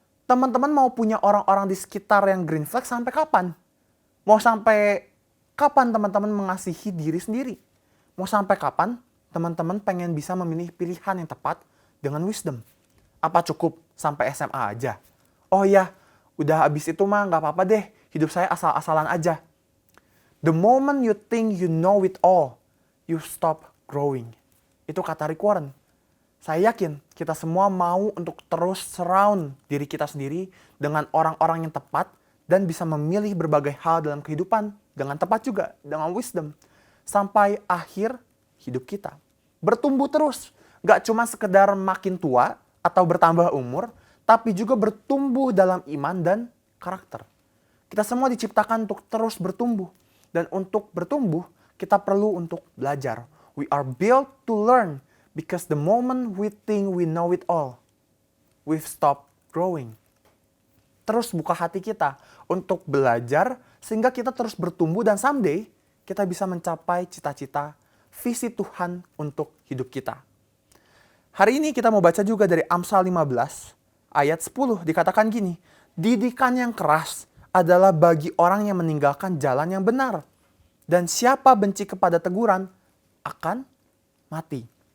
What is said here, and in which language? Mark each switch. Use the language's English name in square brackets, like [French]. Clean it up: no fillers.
[Indonesian] Teman-teman mau punya orang-orang di sekitar yang green flag sampai kapan? Mau sampai kapan teman-teman mengasihi diri sendiri? Mau sampai kapan teman-teman pengen bisa memilih pilihan yang tepat dengan wisdom? Apa cukup sampai SMA aja? Oh ya, udah habis itu mah nggak apa-apa deh, hidup saya asal-asalan aja. [English] The moment you think you know it all, you stop growing. [Indonesian] Itu kata Rick Warren. Saya yakin kita semua mau untuk terus surround diri kita sendiri dengan orang-orang yang tepat dan bisa memilih berbagai hal dalam kehidupan dengan tepat juga, dengan wisdom. Sampai akhir hidup kita. Bertumbuh terus. Gak cuma sekedar makin tua atau bertambah umur, tapi juga bertumbuh dalam iman dan karakter. Kita semua diciptakan untuk terus bertumbuh. Dan untuk bertumbuh, kita perlu untuk belajar. [English] We are built to learn. Because the moment we think we know it all, we've stopped growing. [Indonesian] Terus buka hati kita untuk belajar sehingga kita terus bertumbuh dan someday kita bisa mencapai cita-cita visi Tuhan untuk hidup kita. Hari ini kita mau baca juga dari Amsal 15 ayat 10 dikatakan gini, didikan yang keras adalah bagi orang yang meninggalkan jalan yang benar dan siapa benci kepada teguran akan mati.